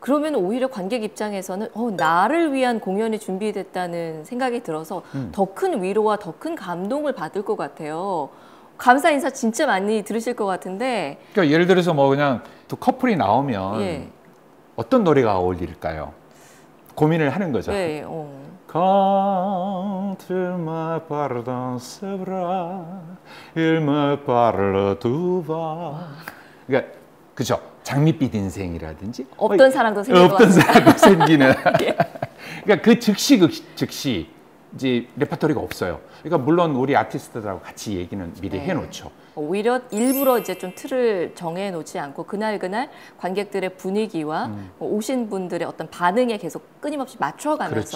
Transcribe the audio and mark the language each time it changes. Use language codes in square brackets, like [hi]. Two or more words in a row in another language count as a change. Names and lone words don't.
[ko] 그러면 오히려 관객 입장에서는 나를 위한 공연이 준비됐다는 생각이 들어서 더 큰 위로와 더 큰 감동을 받을 것 같아요. 감사 인사 진짜 많이 들으실 것 같은데. 그러니까 예를 들어서 뭐 그냥 두 커플이 나오면 예. 어떤 노래가 어울릴까요? 고민을 하는 거죠. 네, [fr] Quand il me pardonne c'est vrai, il me parle tout va. [ko] 그러니까 그죠? 장밋빛 인생이라든지 없던 사랑도 생기고 없던 사랑도 생기는. 예. 그러니까 그 즉시 이제 레퍼토리가 없어요. 그러니까 물론 우리 아티스트들하고 같이 얘기는 미리 해놓죠. 오히려 일부러 이제 좀 틀을 정해놓지 않고 그날 관객들의 분위기와 오신 분들의 어떤 반응에 계속 끊임없이 맞춰가면서